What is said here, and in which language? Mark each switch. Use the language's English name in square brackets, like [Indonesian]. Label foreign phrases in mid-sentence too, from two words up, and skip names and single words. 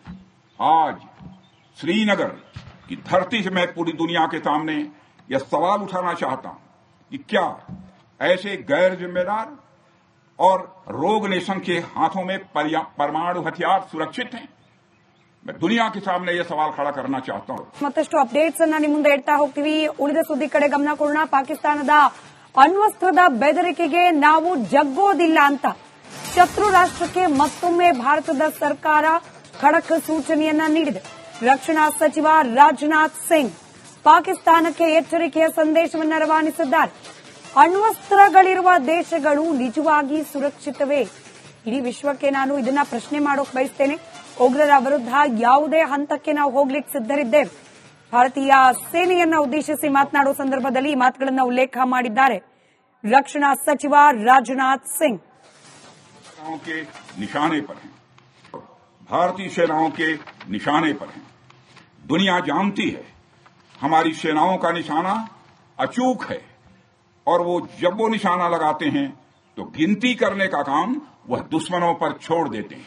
[Hindi] आज श्रीनगर की धरती से मैं पूरी दुनिया के सामने यह सवाल उठाना चाहता हूं कि क्या ऐसे गैर जिम्मेदार और [English] rogue nation [Hindi] के हाथों में परमाणु हथियार सुरक्षित हैं? मैं दुनिया के सामने यह सवाल खड़ा करना चाहता हूं. [Kannada] ಮತ್ತಷ್ಟು ಅಪ್ಡೇಟ್ಸ್ ಅನ್ನ ನಿಮ್ಮ ಮುಂದೆ ಇಡ್ತಾ ಹೋಗ್ತೀವಿ. ಉಳಿದ ಸುದ್ದಿ ಕಡೆ ಗಮನ ಕೊಡೋಣ. ಪಾಕಿಸ್ತಾನದ ಅಣ್ವಸ್ತ್ರದ ಬೆದರಿಕೆಗೆ ನಾವು ಜಗ್ಗೋದಿಲ್ಲ ಅಂತ ಶತ್ರು ರಾಷ್ಟ್ರಕ್ಕೆ ಮತ್ತೊಮ್ಮೆ ಭಾರತದ ಸರ್ಕಾರ ಖಡಕ್ ಸೂಚನೆಯನ್ನ ನೀಡಿದೆ. ರಕ್ಷಣಾ ಸಚಿವ ರಾಜನಾಥ್ ಸಿಂಗ್ ಪಾಕಿಸ್ತಾನಕ್ಕೆ ಎಚ್ಚರಿಕೆಯ ಸಂದೇಶವನ್ನು ರವಾನಿಸಿದ್ದಾರೆ. ಅಣ್ವಸ್ತ್ರಗಳಿರುವ ದೇಶಗಳು ನಿಜವಾಗಿ ಸುರಕ್ಷಿತವೇ? ಇಡೀ ವಿಶ್ವಕ್ಕೆ ನಾನು ಇದನ್ನ ಪ್ರಶ್ನೆ ಮಾಡೋಕೆ ಬಯಸ್ತೇನೆ. ಉಗ್ರರ ವಿರುದ್ಧ ಯಾವುದೇ ಹಂತಕ್ಕೆ ನಾವು ಹೋಗ್ಲಿಕ್ಕೆ ಸಿದ್ಧರಿದ್ದೇವೆ. ಭಾರತೀಯ ಸೇನೆಯನ್ನ ಉದ್ದೇಶಿಸಿ ಮಾತನಾಡುವ ಸಂದರ್ಭದಲ್ಲಿ ಈ ಮಾತುಗಳನ್ನು ಉಲ್ಲೇಖ ಮಾಡಿದ್ದಾರೆ ರಕ್ಷಣಾ ಸಚಿವ ರಾಜನಾಥ್ ಸಿಂಗ್. [Hindi] के निशाने पर हैं, भारतीय सेनाओं के निशाने पर हैं। दुनिया जानती है हमारी सेनाओं का निशाना अचूक है और वो जब वो निशाना लगाते हैं तो गिनती करने का काम वह दुश्मनों पर छोड़ देते हैं।